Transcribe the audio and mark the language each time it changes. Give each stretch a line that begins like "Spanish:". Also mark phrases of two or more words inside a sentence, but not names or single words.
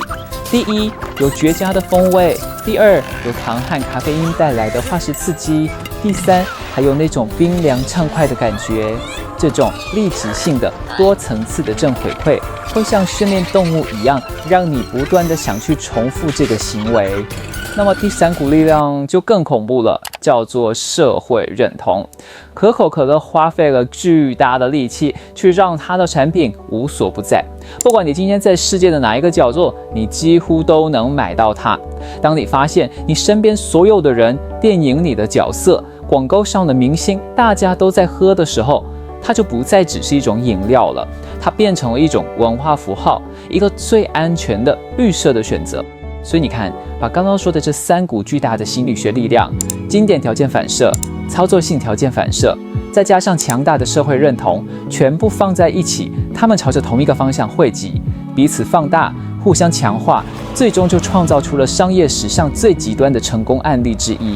Chinese: 第一，有絕佳的風味；第2，有糖和咖啡因帶來的化學刺激；第3，還有那種冰涼暢快的感覺。這種立即性的多層次的正回饋，會像訓練動物一樣，讓你不斷地想去重複這個行為。那麼第3股力量就更恐怖了，叫做社會認同。可口可樂花費了巨大的力氣去讓它的產品無所不在，不管你今天在世界的哪一個角落，你幾乎都能買到它。當你發現你身邊所有的人、電影裡的角色、廣告上的明星，大家都在喝的時候，它就不再只是一種飲料了，它变成了一種文化符號，一個最安全的預設的選擇。所以你看，把剛剛說的這3股巨大的心理學力量——經典條件反射、操作性條件反射，再加上強大的社會認同，全部放在一起，它們朝着同一個方向匯集，彼此放大，互相強化，最終就創造出了商業史上最極端的成功案例之一。